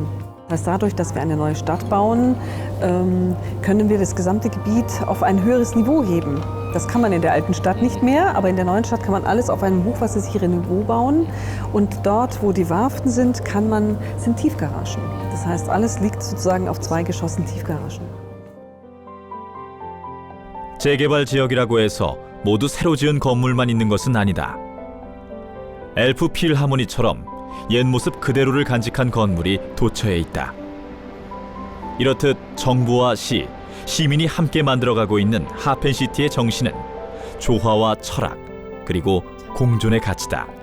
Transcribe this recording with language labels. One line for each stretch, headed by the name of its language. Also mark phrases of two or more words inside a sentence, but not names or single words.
German: Das heißt, dadurch, dass wir eine neue Stadt bauen, können wir das gesamte Gebiet auf ein höheres Niveau heben. Das kann man in der alten Stadt nicht mehr, aber in der neuen Stadt kann man alles auf einem hochwassersicheren Niveau bauen. Und dort, wo die Warften sind, sind Tiefgaragen. Das heißt, alles liegt sozusagen auf 2 Geschossen Tiefgaragen.
Korean: 재개발 지역이라고 해서 모두 새로 지은 건물만 있는 것은 아니다. 엘프 필하모니처럼 옛 모습 그대로를 간직한 건물이 도처에 있다. 이렇듯 정부와 시, 시민이 함께 만들어가고 있는 하펜시티의 정신은 조화와 철학, 그리고 공존의 가치다.